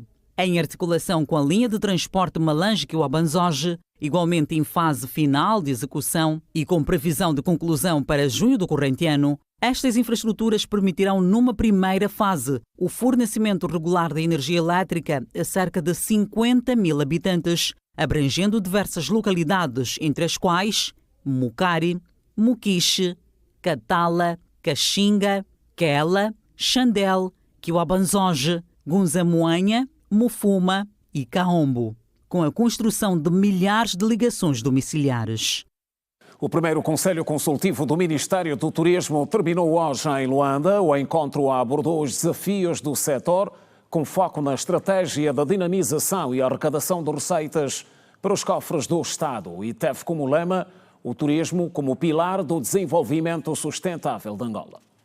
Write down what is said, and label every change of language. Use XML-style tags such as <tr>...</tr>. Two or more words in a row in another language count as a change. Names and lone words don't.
<pt>Em articulação com a linha de transporte Malange-Abanzoge, igualmente em fase final de execução e com previsão de conclusão para junho do corrente ano, estas infraestruturas permitirão, numa primeira fase, o fornecimento regular de energia elétrica a cerca de 50 mil habitantes, abrangendo diversas localidades, entre as quais Mucari, Muquiche, Catala, Caxinga, Quela, Xandel, Quiabanzoge, Gunzamoanha, Mufuma e Caombo, com a construção de milhares de ligações domiciliares. O primeiro Conselho Consultivo do Ministério do Turismo terminou hoje em Luanda. O encontro abordou os desafios do setor, com foco na estratégia da dinamização e arrecadação de receitas para os cofres do Estado e teve como lema o turismo como pilar do desenvolvimento sustentável de Angola.</pt>